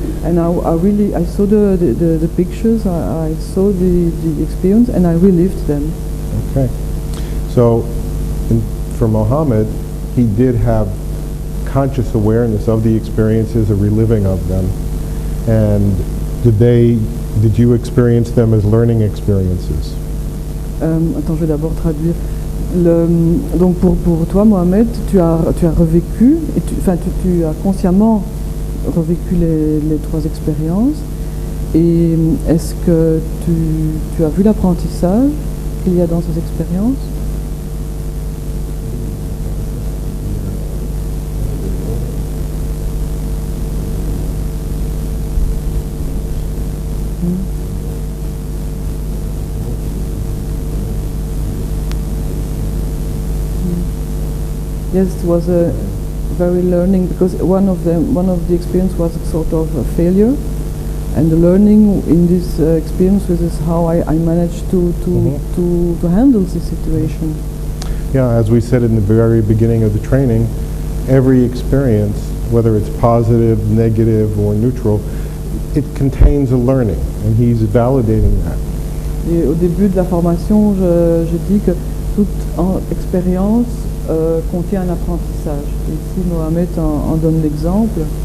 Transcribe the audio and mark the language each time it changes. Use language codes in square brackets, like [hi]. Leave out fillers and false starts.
[en] And I saw the pictures, I saw the experience, and I relived them. Okay. So for Mohammed, he did have conscious awareness of the experiences, a reliving of them. And did you experience them as learning experiences? [fr] Attends, je vais d'abord traduire. Donc pour toi, Mohamed, tu as revécu, et tu as consciemment revécu les trois expériences. Et est-ce que tu as vu l'apprentissage qu'il y a dans ces expériences? [en] Yes, it was a very learning, because one of the experience was a sort of a failure, and the learning in this experience is how I managed to handle the situation. Yeah, as we said in the very beginning of the training, every experience, whether it's positive, negative, or neutral, it contains a learning, and he's validating that. [fr] Et au début de la formation, je dis que toute expérience contient un apprentissage. Et ici, Mohamed en donne l'exemple.